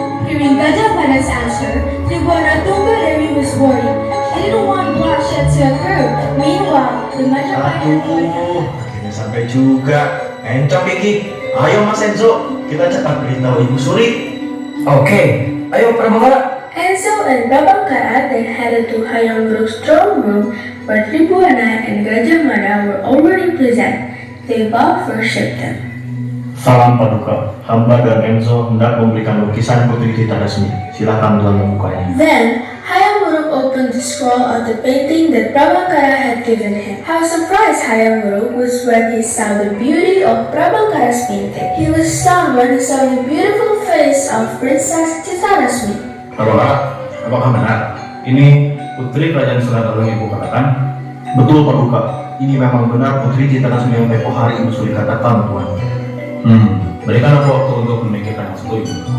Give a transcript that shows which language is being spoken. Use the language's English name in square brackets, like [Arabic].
[English] Hearing Gajah Pada's answer, Tribhuwana Tunggadewi was worried. She didn't want bloodshed to occur. Meanwhile, the Majapahit [Indonesian] Aduh, akhirnya sampai juga. Encok Iki, ayo Mas Enzo, kita cepat beritahu Ibu Suri. Oke, ayo Prabhakara. [English] Enzo and Prabhakara then headed to Hayam Wuru's throne room where Tribhuwana and Gajah Mada were already present. They both worshipped them. [Indonesian] Salam Paduka, hamba dan Enzo hendak memberikan lukisan Putri Tita Rasmi. Silakan Tuan membukanya. [English] Then, Hayam Wuruk opened the scroll of the painting that Prabhakara had given him. How surprised Hayam Wuruk was when he saw the beauty of Prabhakara's painting. He was stunned when he saw the beautiful face of Princess Tita Rasmi. [Indonesian] Prabhakara, apakah benar? Ini Putri Kerajaan Sunagalu yang Ibu katakan? Betul Paduka, ini memang benar Putri Tita Rasmi yang tempoh hari Ibu Suri katakan Tuan. Berikan aku waktu untuk memikirkan maksud Ibu.